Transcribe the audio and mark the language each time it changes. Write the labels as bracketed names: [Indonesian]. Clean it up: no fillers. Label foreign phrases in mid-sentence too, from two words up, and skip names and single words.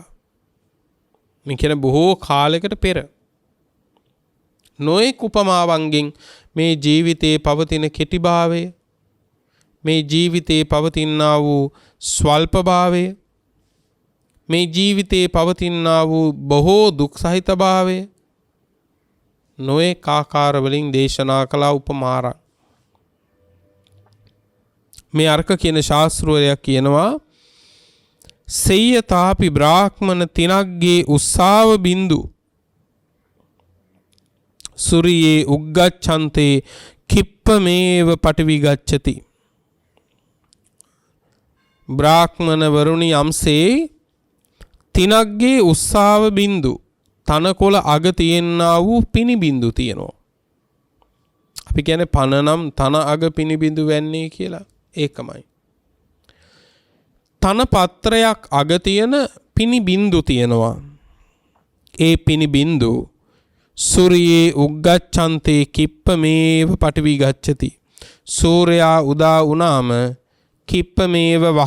[Sinhala] මේ කියන බොහෝ කාලයකට පෙර නොයෙක් උපමාවන්ගෙන් මේ ජීවිතයේ පවතින කෙටිභාවය මේ ජීවිතයේ පවතිනා වූ ස්වල්පභාවය මේ ජීවිතයේ පවතිනා වූ බොහෝ දුක් සහිත භාවය නොයෙක් ආකාර වලින් දේශනා කළා උපමාරක් මේ අර්ක කියන ශාස්ත්‍රවරයා කියනවා [Pali] සේයතාපි බ්‍රාහ්මණ තිනග්ගේ උස්සාව බින්දු සූරියේ උග්ගච්ඡන්තේ කිප්පමේව පටිවිගච්ඡති [Sinhala] බ්‍රාහ්මණ වරුණි යම්සේ [Pali] තිනග්ගේ උස්සාව බින්දු [Sinhala] තනකොළ අග තියෙනා වූ පිනි බින්දු තියෙනවා අපි කියන්නේ පන නම් තන අග පිනි බින්දු වෙන්නේ කියලා ඒකමයි තන පත්‍රයක් අග තියෙන පිනි බින්දු තියෙනවා ඒ පිනි බින්දු [Pali] සූරියේ උග්ගච්ඡන්තේ කිප්පමේව පටිවිගච්ඡති [Sinhala] සූර්යයා උදා වුණාම කිප්පමේව